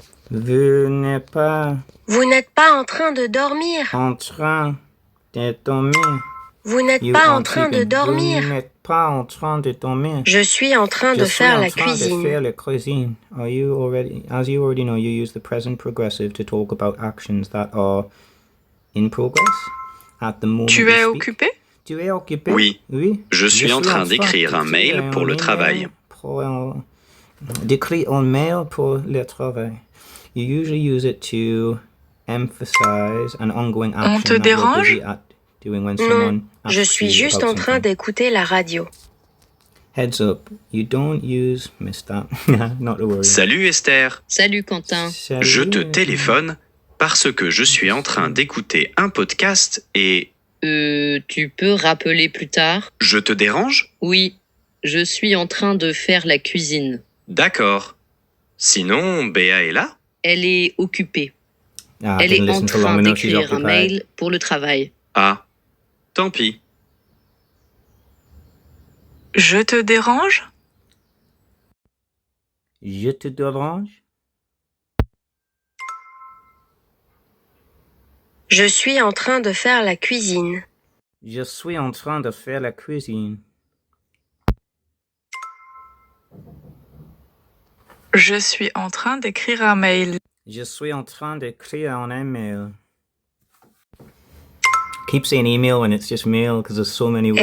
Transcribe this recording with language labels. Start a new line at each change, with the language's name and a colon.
French: Vous n'êtes pas. Vous n'êtes pas en train de dormir? En train de dormir. Vous n'êtes pas en train de dormir? Vous n'êtes pas en train de dormir. Je suis en train de faire la cuisine.
English: Are you already, as you already know, you use the present progressive to talk about actions that are in progress at the moment.
French: Tu es occupé? Tu es occupé? Oui. Oui. Je suis en train d'écrire un mail pour le travail. D'écrire un mail pour le travail.
English: You usually use it to emphasize an ongoing action.
French: On te dérange? Non, je suis juste en train d'écouter la radio.
English: Heads up, you don't use Mr. Not to worry.
French: Salut Esther. Salut Quentin. Je te téléphone parce que je suis en train d'écouter un podcast et... Tu peux rappeler plus tard? Je te dérange? Oui, je suis en train de faire la cuisine. D'accord. Sinon, Béa est là? Elle est occupée. Elle est en train d'écrire un mail pour le travail. Ah, tant pis. Je te dérange? Je te dérange? Je suis en train de faire la cuisine. Je suis en train de faire la cuisine. Je suis en train d'écrire un mail. Je suis en train d'écrire un email.
English: Keep saying email when it's just mail because there's so many words.